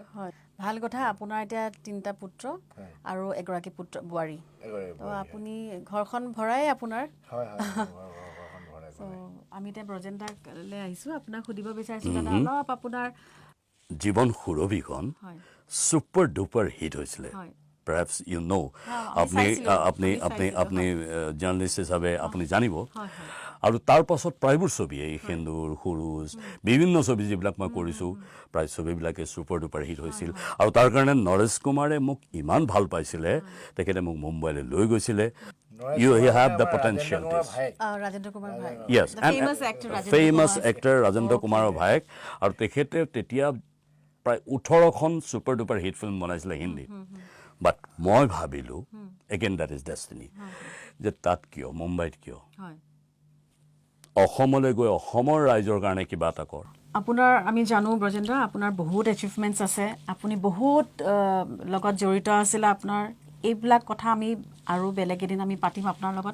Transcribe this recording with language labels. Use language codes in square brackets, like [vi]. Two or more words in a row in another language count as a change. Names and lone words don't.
[as] ভাল কথা আপোনাৰ এতিয়া 3টা পুত্ৰ আৰু এগৰাকী বোৱাৰী আপুনি ঘৰখন ভৰাই আপোনাৰ আমি এতিয়া ব্ৰজেন্দ্ৰলৈ আহিছোঁ আপোনাক সুধিব বিচাৰিছোঁ দাদা অলপ আপোনাৰ জীৱন সুৰভিখন [en] super duper hit [as] হৈছিলে [en] perhaps you know [as] আপনি জাৰ্নেলিষ্ট হিচাপে আপুনি জানিব আৰু তাৰ পাছত প্ৰায়বোৰ ছবি এই সেন্দুৰ সুৰুজ বিভিন্ন ছবি যিবিলাক মই কৰিছোঁ প্ৰায় ছবিবিলাকে [en] super duper hit [as] হৈছিল আৰু তাৰ কাৰণে নৰেশ কুমাৰে মোক ইমান ভাল পাইছিলে তেখেতে মোক মুম্বাইলৈ লৈ গৈছিলে [en] You have the potential. Rajendra Kumar Bhai. Yes, the famous actor Rajendra Kumarer Bhai. [as] আৰু তেখেতে তেতিয়া প্ৰায় 18খন [en] super duper hit film [as] বনাইছিলে হিন্দীত বাট মই ভাবিলোঁ [en] again that is destiny [as] যে তাত কিয় মুম্বাইত কিয় অসমলৈ গৈ অসমৰ ৰাইজৰ কাৰণে কিবা এটা কৰ আপোনাৰ আমি জানো ব্ৰজেন্দ্ৰ আপোনাৰ বহুত এচিভমেণ্টছ আছে আপুনি বহুত লগত জড়িত আছিলে আপোনাৰ এইবিলাক কথা আমি আৰু বেলেগ এদিন আমি পাতিম আপোনাৰ লগত